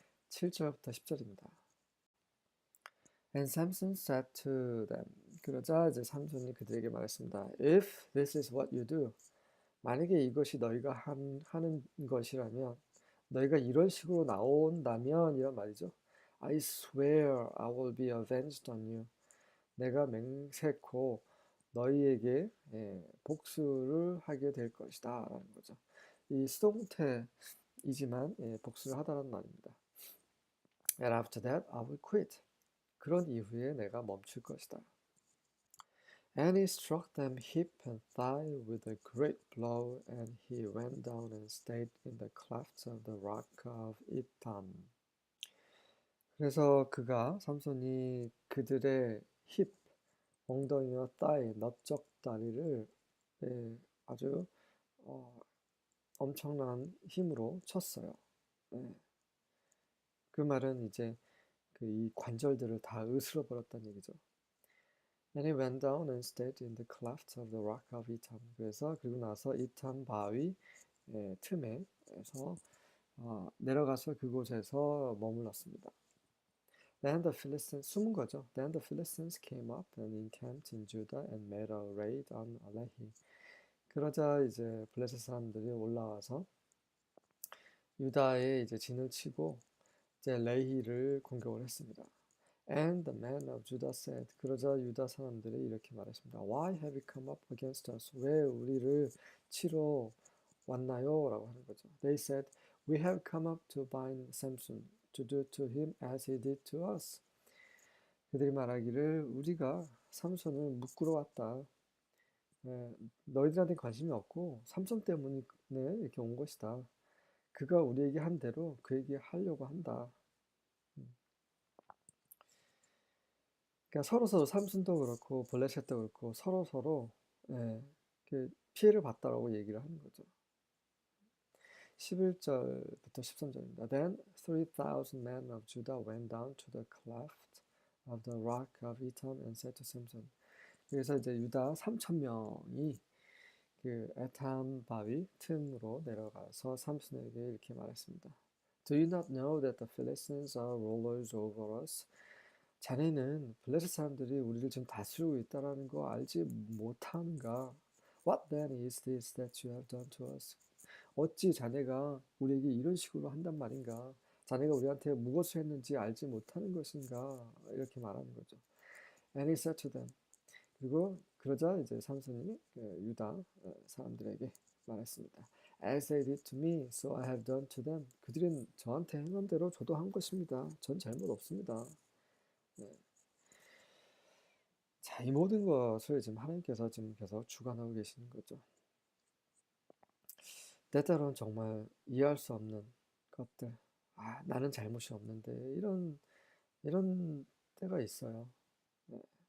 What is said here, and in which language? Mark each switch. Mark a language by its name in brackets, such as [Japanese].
[Korean] 7절부터 10절입니다. [English] And Samson said to them. [Korean] 그러자 이제 삼손이 그들에게 말했습니다. [English] If this is what you do, [Korean] 만약에 이것이 너희가 하는 것이라면, 너희가 이런 식으로 나온다면 이런 말이죠. [English] I swear I will be avenged on you. [Korean] 내가 맹세코 너희에게 복수를 하게 될 것이다 라는 거죠. 이 수동태이지만 복수를 하다라는 말입니다. [English] And after that I will quit. [Korean] 그런 이후에 내가 멈출 것이다. [English] And he struck them hip and thigh with a great blow, and he went down and stayed in the clefts of the rock of Etam. [Korean] 그래서 삼손이 그들의 힙, 엉덩이와 thigh, 넓적 다리를 아주 엄청난 힘으로 쳤어요. 네. 그 말은 이제 그 이 관절들을 다 으스러 버렸다는 얘기죠. [English] And he went down and stayed in the cleft of the rock of Etam. [Korean] 그래서 그리고 나서 이탐 바위 틈에서 내려가서 그곳에서 머물렀습니다. [English] Then the Philistines [Korean] 숨은 거죠. [English] Then the Philistines came up and encamped in Judah and made a raid on Lehi. [Korean] 그러자 이제 블레셋 사람들이 올라와서 유다에 이제 진을 치고 이제 레히를 공격을 했습니다. [English] And the men of Judah said, [Korean] 그러자 유다 사람들이 이렇게 말했습니다. [English] Why have you come up against us? [Korean] 왜 우리를 치러 왔나요? 라고 하는 거죠. [English] They said, we have come up to bind Samson, to do to him as he did to us. [Korean] 그들이 말하기를 우리가 삼손을 묶으러 왔다. 너희들한테 관심이 없고 삼손 때문에 이렇게 온 것이다. 그가 우리에게 한 대로 그에게 하려고 한다. 그러니까 서로 삼손도 그렇고 블레셋도 그렇고 서로 피해를 봤다라고 얘기를 하는 거죠. 11절부터 13절입니다. [English] Then 3,000 men of Judah went down to the cleft of the rock of Etam and said to Samson. [Korean] 그래서 이제 유다 3,000명이 그 에탐 바위 틈으로 내려가서 삼손에게 이렇게 말했습니다. [English] Do you not know that the Philistines are rulers over us? [Korean] 자네는 블레셋 사람들이 우리를 지금 다스리고 있다는 거 알지 못하는가? [English] What then is this that you have done to us? [Korean] 어찌 자네가 우리에게 이런 식으로 한단 말인가? 자네가 우리한테 무엇을 했는지 알지 못하는 것인가? 이렇게 말하는 거죠. [English] And he said to them. [Korean] 그리고 그러자 이제 삼손이 유다 사람들에게 말했습니다. [English] As they did to me, so I have done to them. [Korean] 그들은 저한테 행한 대로 저도 한 것입니다. 전 잘못 없습니다. 네. 자, 이 모든 것을 지금 하나님께서 지금 계속 주관하고 계시는 거죠. 때때로는 정말 이해할 수 없는 것들, 나는 잘못이 없는데 이런 때가 있어요. 네.